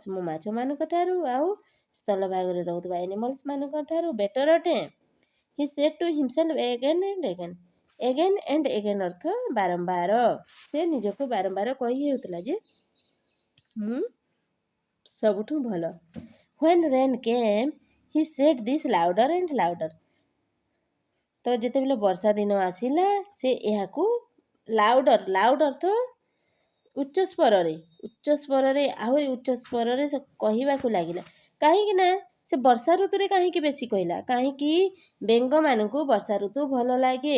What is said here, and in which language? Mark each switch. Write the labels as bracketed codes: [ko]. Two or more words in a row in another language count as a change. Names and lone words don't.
[or] ମୁଁ ମାଛମାନଙ୍କ ଠାରୁ ଆଉ ସ୍ଥଳ ଭାଗରେ ରହୁଥିବା ଏନିମଲ୍ସମାନଙ୍କ ଠାରୁ ବେଟର ଅଟେ। [en] He said to himself again and again. Again and again [or] ଅର୍ଥ ବାରମ୍ବାର। ସେ ନିଜକୁ ବାରମ୍ବାର କହି ହେଉଥିଲା ଯେ ମୁଁ ସବୁଠୁ ଭଲ। [en] When rain came, he said this louder and louder. [or] ତ ଯେତେବେଳେ ବର୍ଷା ଦିନ ଆସିଲା, ସେ ଏହାକୁ ଲାଉଡର ଅର୍ଥ ଉଚ୍ଚ ସ୍ୱରରେ, ଉଚ୍ଚ ସ୍ୱରରେ ଆହୁରି ଉଚ୍ଚ ସ୍ୱରରେ ସେ କହିବାକୁ ଲାଗିଲା। କାହିଁକି ନା ସେ ବର୍ଷା ଋତୁରେ କାହିଁକି ବେଶୀ କହିଲା, କାହିଁକି ବେଙ୍ଗମାନଙ୍କୁ ବର୍ଷା ଋତୁ ଭଲ ଲାଗେ।